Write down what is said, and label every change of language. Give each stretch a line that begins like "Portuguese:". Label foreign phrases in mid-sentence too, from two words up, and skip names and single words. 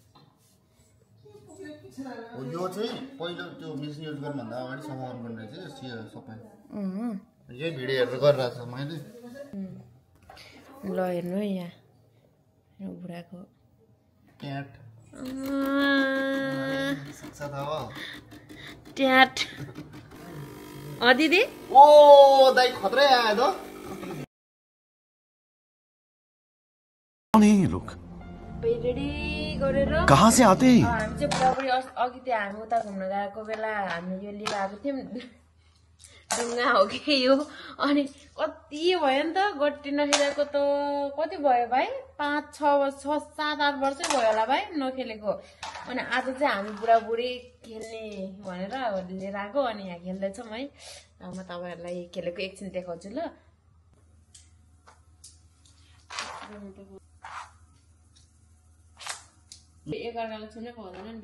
Nepali: यो चाहिँ पहिलो त्यो
English: machine use
Nepali: गर्नुभन्दा अगाडि सफा गर्नुपर्ने रहेछ सफा यही भिडियो हेरेर गरिरहेको छ मैले ल हेर्नु है यहाँ बुढाको ट्याट ट्याट दिदी ओ दाइ खत्रै आयो त
Hindi: कौन है ये लोग
Nepali: रेडी गरेर
Hindi: कहाँ से आते हैं
Nepali: हामी चाहिँ बुढाबुढी अघि त्यो हामी उता घुम्न गएको बेला हामी यो लिएर आएको थियौँ ढुङ्गा हो कि यो अनि कति भयो नि त गट्टी नखेलेको त कति भयो भाइ 5, 6, 7, 8 वर्षै भयो होला भाइ नखेलेको अनि आज चाहिँ हामी बुढाबुढी खेल्ने भनेर लिएर आएको अनि यहाँ खेल्दैछौँ है म तपाईँहरूलाई खेलेको एकछिन देखाउँछु ल एकअर्कालाई छुनै पाउँदैन नि